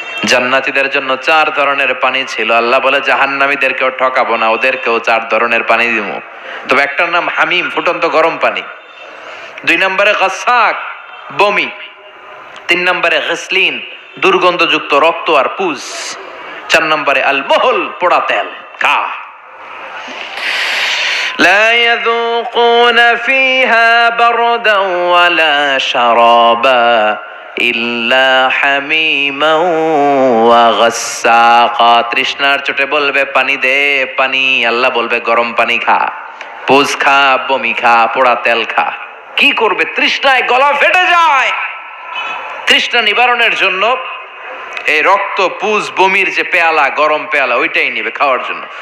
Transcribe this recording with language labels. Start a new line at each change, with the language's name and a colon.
Bangla: জান্নাতীদের জন্য 4 ধরনের পানি ছিল। আল্লাহ বলে জাহান্নামীদেরকেও ঠকাবো না, ওদেরকেও 4 ধরনের পানি দিব। তবে একটার নাম হামিম, ফুটন্ত গরম পানি। 2 নম্বরে গাসাক, বমি। 3 নম্বরে গসলিন, দুর্গন্ধযুক্ত রক্ত আর পুজ। 4 নম্বরে আল মহল, পোড়া তেল। খা।
Arabic: لا يذوقون فيها بردا ولا شرابا ইল্লা হামিমা ওয়া গাসসাকা।
Bangla: তৃষ্ণার চোটে বলবে পানি দে পানি, আল্লাহ বলবে গরম পানি খা, পুজ খা, বমি খা, পোড়া তেল খা। কি করবে? তৃষ্ণায় গলা ফেটে যায়। তৃষ্ণা নিবারণের জন্য এই রক্ত, পুজ, বমির যে পেয়ালা, গরম পেয়ালা, ওইটাই নিবে খাওয়ার জন্য।